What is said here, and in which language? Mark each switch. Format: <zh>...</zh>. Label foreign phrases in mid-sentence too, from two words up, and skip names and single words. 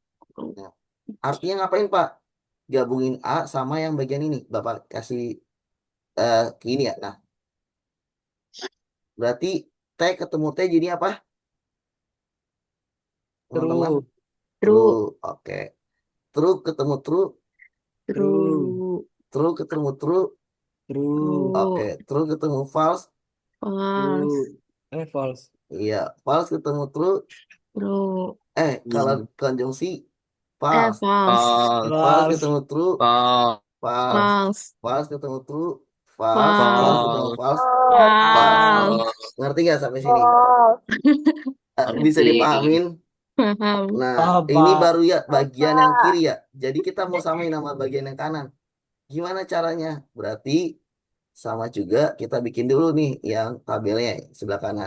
<id>Nah, artinya ngapain, Pak? Gabungin A sama yang bagian ini. Bapak kasih ini ya. Nah, berarti T ketemu T jadi apa? Teman-teman? True. True. Oke. True ketemu true. True. True ketemu true. True. Oke. True ketemu false. False.</id> <en>True. False.</en> <id>Iya. False ketemu true. True. Kalau konjungsi false. False. False. False False. ketemu true. False. False. False.</id> <en>False ketemu true. False. False</en> <id>False. ketemu False.</id> <en>false. False.</en> <id>False. Ngerti nggak sampai sini? Bisa Ngerti. dipahamin? Paham. Nah, Paham, ini Pak. baru ya bagian yang kiri ya. Jadi kita mau samain nama bagian yang kanan. Gimana caranya? Berarti sama juga kita bikin dulu nih yang tabelnya sebelah kanan.</id>